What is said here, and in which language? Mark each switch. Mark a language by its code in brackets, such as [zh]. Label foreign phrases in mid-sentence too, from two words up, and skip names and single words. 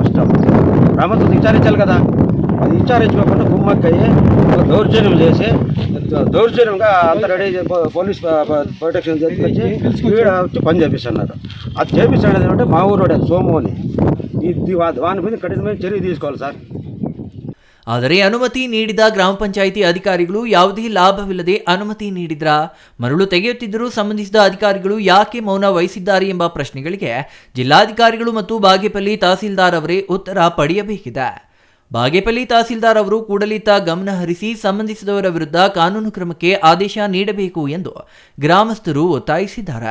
[te] ఫస్ట్ గ్రామస్తులు విచారించాలి కదా, అది విచారించుకోకుండా గుమ్మక్కయ్యి దౌర్జన్యం చేసి దౌర్జన్యంగా అంత రెడీ [en] police protection [te] తీసుకొచ్చి వీడ వచ్చి పని చేపిస్తున్నారు. అది చేపిస్తాడు అంటే మా ఊరోడే సోము అని. వాని మీద ಕಠಿಣమైన చర్య తీసుకోవాలి సార్. [kn] ಆದರೆ ಅನುಮತಿ ನೀಡಿದ ಗ್ರಾಮ ಪಂಚಾಯಿತಿ ಅಧಿಕಾರಿಗಳು ಯಾವುದೇ ಲಾಭವಿಲ್ಲದೆ ಅನುಮತಿ ನೀಡಿದ್ರಾ? ಮರಳು ತೆಗೆಯುತ್ತಿದ್ದರೂ ಸಂಬಂಧಿಸಿದ ಅಧಿಕಾರಿಗಳು ಯಾಕೆ ಮೌನ ವಹಿಸಿದ್ದಾರೆ ಎಂಬ ಪ್ರಶ್ನೆಗಳಿಗೆ ಜಿಲ್ಲಾಧಿಕಾರಿಗಳು ಮತ್ತು ಬಾಗೇಪಲ್ಲಿ ತಹಸೀಲ್ದಾರ್ ಅವರೇ ಉತ್ತರ ಪಡೆಯಬೇಕಿದೆ. ಬಾಗೇಪಲ್ಲಿ ತಹಸೀಲ್ದಾರ್ ಅವರು ಕೂಡಲಿತ ಗಮನ ಹರಿಸಿ ಸಂಬಂಧಿಸಿದವರ ವಿರುದ್ಧ ಕಾನೂನು ಕ್ರಮಕ್ಕೆ ಆದೇಶ ನೀಡಬೇಕು ಎಂದು ಗ್ರಾಮಸ್ಥರು ಒತ್ತಾಯಿಸಿದ್ದಾರೆ.